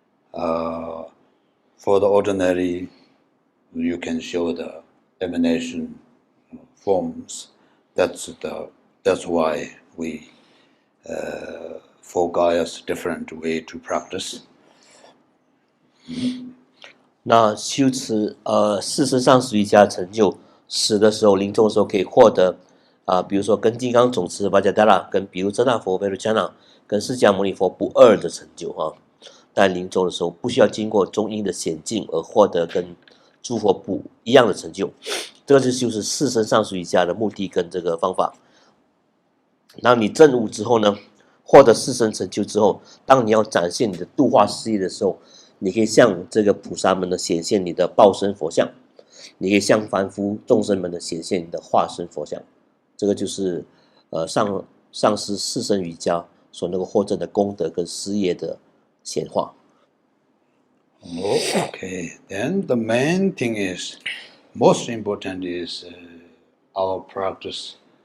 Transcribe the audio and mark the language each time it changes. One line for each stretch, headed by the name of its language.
English: For the ordinary, you can show the emanation forms. That's why we four Gaya's different way to practice.
Chinese: 那修持四身上师瑜伽成就死的时候，临终的时候可以获得比如说跟金刚总持Vajradhara跟比如遮那佛Vairocana跟释迦牟尼佛不二的成就但临终的时候不需要经过中阴的险境而获得跟诸佛不一样的成就，这个就是四身上师瑜伽的目的跟这个方法。当你证悟之后呢，获得四身成就之后，当你要展现你的度化事业的时候，你可以向这个菩萨们呢显现你的报身佛像，你可以向凡夫众生们呢显现你的化身佛像。这个就是上师四身瑜伽所能够获证的功德跟事业的显化。
English: Okay, then the main thing is, most important is our practice.